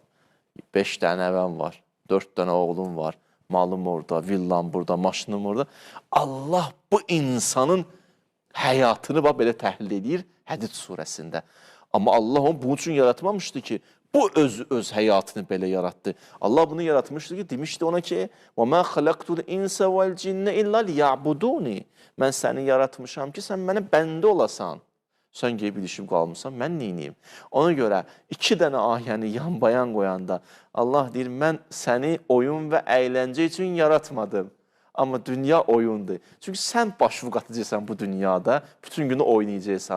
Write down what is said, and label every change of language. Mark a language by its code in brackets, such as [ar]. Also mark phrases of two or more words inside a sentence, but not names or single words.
[az] 5 dənə nəvəm var, 4 dənə oğlum var, malım orada, villam burada, maşınım orada. Allah bu insanın həyatını belə təhlil edir Hədid surəsində. Amma Allah onu bunun üçün yaratmamışdı ki, bu öz həyatını belə yaratdı. Allah bunu yaratmışdı ki, demişdi ona ki, [ar] وَمَا خَلَقْتُ الْاِنْسَ وَالْجِنَّ اِلَّا لِيَعْبُدُونِ [az] Mən səni yaratmışam ki, sən mənə bəndə olasan. Sən qeyb ilişib qalmışsan, mən neyniyim? Ona görə 2 dənə ayəni yan-bayan qoyanda Allah deyir, mən səni oyun və əyləncə üçün yaratmadım. Amma dünya oyundur. Çünki sən başını qatacaqsan bu dünyada, bütün günü oynayacaqsan.